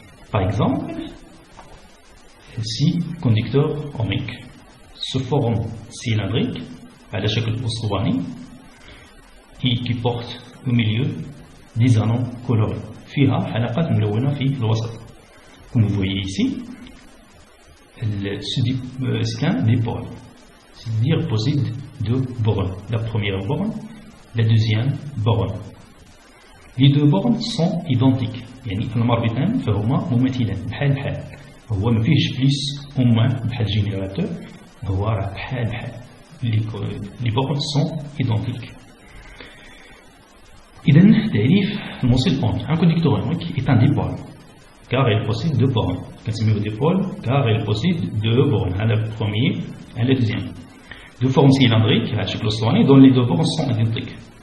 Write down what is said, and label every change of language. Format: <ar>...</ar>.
<fr>Par exemple, si conducteurs ohmiques se forment cylindriques</fr> <ar>على شكل أسطواني</ar> <fr>et qui portent au milieu des anneaux colorés</fr> <ar>فيها حلقات ملونة في الوسط.</ar> <fr>Comme vous voyez ici, c'est un dipôle, c'est-à-dire possède deux bornes. La première borne, la deuxième borne. Les deux bornes sont identiques.</fr> <ar>يعني المربطان فهما مماثلان بحال بحال. هو ما فيهش بليس أو موان بحال جينيراتور. هو راه بحال بحال.</ar> <fr>Les bornes sont identiques.</fr> <ar>إذن تعريف الموصل أومي.</ar> <fr>Un conducteur ohmique est un dipôle car il possède deux bornes.</fr> <ar>كنسميوه</ar> <fr>dipôle car il possède deux bornes.</fr> <ar>على البروميير على الدوزيام.</ar> <fr>De forme cylindrique</fr> <ar>على شكل أسطواني</ar> <fr>dont les deux bornes sont identiques.</fr>